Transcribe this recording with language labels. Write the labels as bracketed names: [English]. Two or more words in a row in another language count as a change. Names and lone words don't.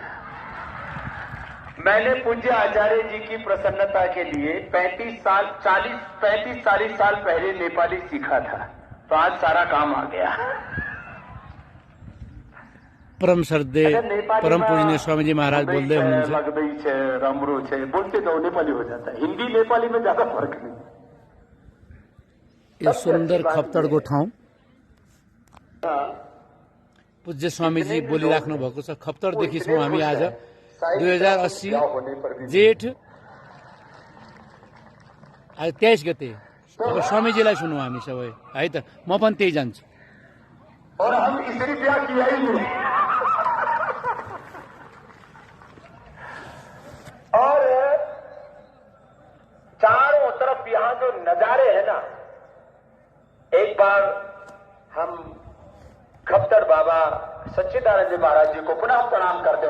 [Hindi] मैंने पूज्य आचार्य जी की प्रसन्नता के लिए 35 साल 40 साल पहले नेपाली सीखा था, तो आज सारा काम आ गया। परम श्रद्धे परम पूजनीय स्वामी जी महाराज बोलते हुनुहुन्छ [Nepali] लाग्दै छ, राम्रो छ, [Hindi] बोलते तो नेपाली हो जाता है। हिंदी नेपाली में ज्यादा फर्क नहीं। [Nepali] यो सुन्दर खप्तडको ठाउँ पूज्य स्वामीजी बोलिराख्नु भएको छ। खप्तडदेखि छौँ हामी आज 2080 जेठ आज 23 गते। अब स्वामीजीलाई सुनौँ हामी सबै है त। म पनि त्यही जान्छु। [Hindi] और हम इसरी ब्याह किया ही नहीं। और चारों तरफ यहां जो नजारे हैं ना, एक बार हम खप्तड़ बाबा सच्चिदानंद जी महाराज जी को पुनः प्रणाम करते हैं।